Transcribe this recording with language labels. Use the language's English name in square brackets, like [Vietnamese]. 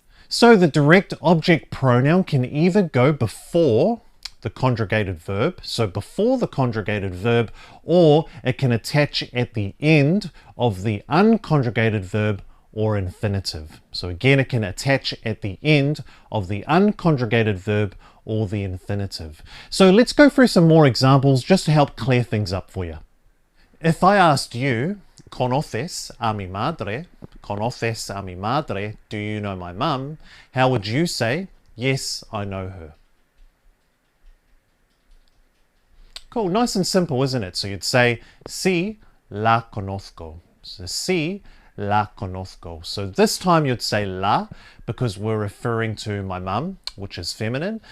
[English] So the direct object pronoun can either go before the conjugated verb, so before the conjugated verb, or it can attach at the end of the unconjugated verb or infinitive. So again, it can attach at the end of the unconjugated verb or the infinitive. So let's go through some more examples just to help clear things up for you. If I asked you, [Spanish] ¿conoces a mi madre? ¿Conoces a mi madre? [English] Do you know my mum? How would you say, yes, I know her? Cool, nice and simple, isn't it? So you'd say, [Spanish] sí, la conozco. [English] So [Spanish] sí, la conozco. [English] So this time you'd say la because we're referring to my mum, which is feminine.